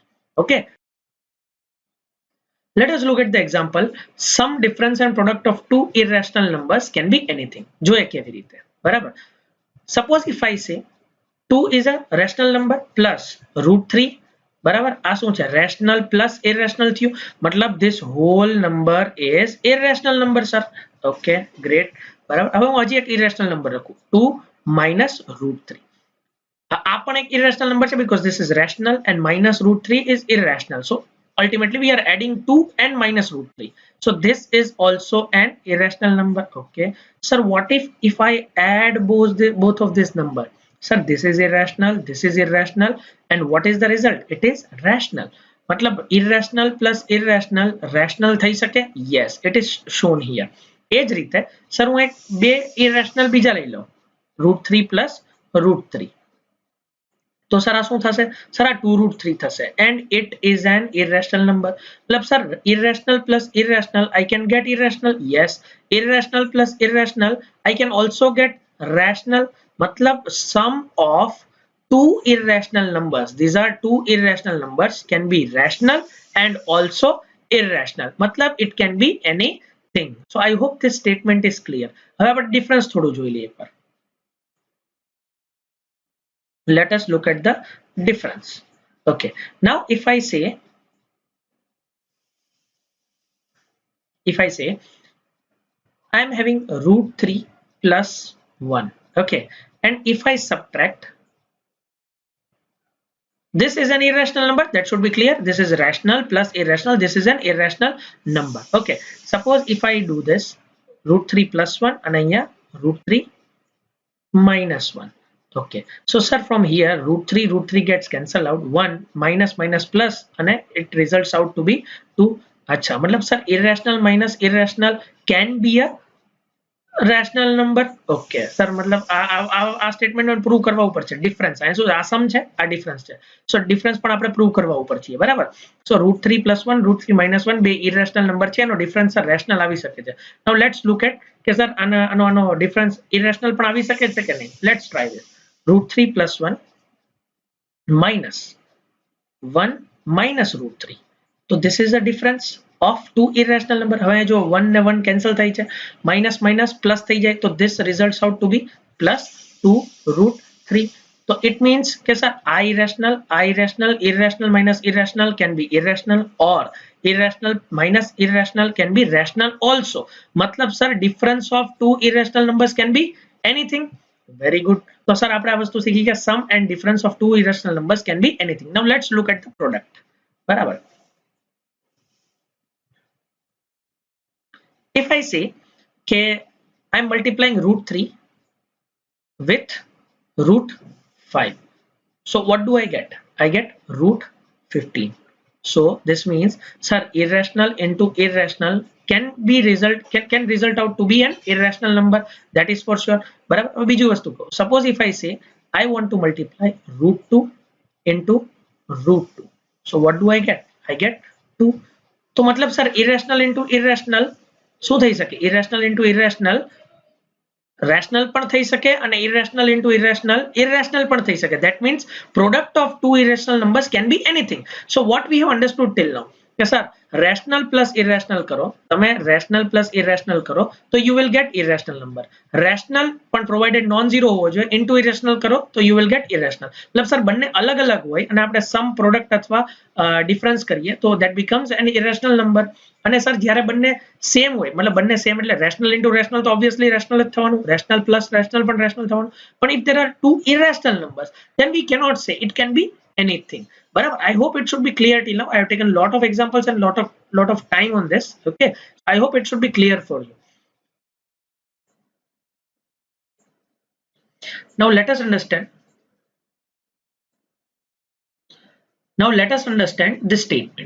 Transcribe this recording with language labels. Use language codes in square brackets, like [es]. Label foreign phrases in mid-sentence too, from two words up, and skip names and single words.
[en] ઓકે, let us look at the example. Sum, difference and product of two irrational numbers can be anything. [gu] જોઈએ કેવી રીતે, બરાબર? [en] Suppose if I say 2 is a rational number plus root 3, [gu] બરાબર? આ શું છે? [en] rational plus irrational થયું, મતલબ this whole number is irrational number, sir. Okay, great. [gu] બરાબર, હવે હું હજી એક [en] irrational number [gu] લખું, 2 [en] minus root [gu] 3. આ પણ એક [en] irrational number છે because this is rational and minus root 3 is irrational. So ultimately we are adding 2 and minus root 3. So this is also an irrational number. Okay, sir, what if I add both of this number? Sir, this is irrational, this is irrational, and what is the result? It is rational. मतलब irrational plus irrational rational થઈ શકે? Yes, it is shown here. [gu] એ જ રીતે સર હું એક બે irrational બીજા લઈ લઉં, √3 plus √3. [hi] तो सर [gu] आ શું થશે? સર આ 2√3 થશે [en] and it is an irrational number. मतलब सर irrational plus irrational I can get irrational. Yes, irrational plus irrational I can also get rational. मतलब sum of two irrational numbers, these are two irrational numbers, can be rational and also irrational. मतलब it can be anything. So I hope this statement is clear. [gu] હવે આપણે ડિફરન્સ થોડું જોઈ લઈએ એકવાર. [en] Let us look at the difference. Okay, now if I say I am having √3 plus 1. Okay, and if I subtract, this is an irrational number, that should be clear. This is rational plus irrational, this is an irrational number. Okay, suppose if I do this, √3 plus 1 and અહીંયા √3 minus 1. Okay, so sir from here √3 gets cancelled out, 1 minus minus plus and it results out to be 2. अच्छा, मतलब sir irrational minus irrational can be a rational number. Okay sir, [gu] मतलब આ સ્ટેટમેન્ટ ને પ્રૂવ કરવા ઉપર છે. ડિફરન્સ આ શું? આ સમ છે, આ ડિફરન્સ છે. સો ડિફરન્સ પણ આપણે પ્રૂવ કરવા ઉપર છે, બરાબર? સો √3 plus 1 √3 minus 1 બે [en] irrational number [gu] છે, એનો ડિફરન્સ સર રેશનલ આવી શકે છે. [en] now let's look at [gu] કે સર આનો ડિફરન્સ ઇરેશનલ પણ આવી શકે છે કે નહીં. [en] let's try this. √3 plus 1 minus 1 minus √3. So this is the difference of two irrational number. [gu] હવે જો 1 ને 1 કેન્સલ થાય છે, [en] minus minus plus [gu] થઈ જાય, તો [en] this results out to be plus 2√3. So it means [gu] કે સર આ [en] irrational minus irrational can be irrational, or irrational minus irrational can be rational also. मतलब सर difference of two irrational numbers can be anything. Very good. [hi] तो सर [gu] આપણે આ વસ્તુ શીખી કે [en] sum and difference of two irrational numbers can be anything. Now let's look at the product. [gu] બરાબર? [en] If I say કે I'm multiplying √3 with √5, so what do I get? I get √15. So this means sir irrational into irrational can result out to be an irrational number, that is for sure. [gu] બરાબર? હવે બીજી વસ્તુ કહું. [en] Suppose if I say I want to multiply √2 into √2, so what do I get? I get 2. [gu] તો મતલબ સર [en] irrational into irrational [gu] શું થઈ શકે? [en] irrational into irrational rational [gu] પણ થઈ શકે અને [en] irrational into irrational [gu] પણ થઈ શકે. [en] That means product of two irrational numbers can be anything. So what we have understood till now, [gu] કે સર [en] rational plus irrational [gu] કરો, તમે [en] rational plus irrational [gu] કરો તો [en] you will get irrational number. rational પણ provided non-zero [gu] હોવો જોઈએ, [en] into irrational [gu] કરો તો [en] you will get irrational. [gu] मतलब સર બંને અલગ અલગ હોય અને આપણે [en] sum product [gu] અથવા difference કરીએ તો [en] that becomes an irrational number. [gu] અને સર જ્યારે બંને સેમ હોય, मतलब બંને સેમ એટલે [en] rational into rational [gu] તો obviously rational જ થવાનું, [en] rational plus rational [gu] પણ rational થવાનું. [en] પણ if there are two irrational numbers then we cannot say, it can be anything. [gu] Barabar? [en] I hope it should be clear till now. I have taken a lot of examples and lot of time on this. Okay, I hope it should be clear for you. Now let us understand this statement.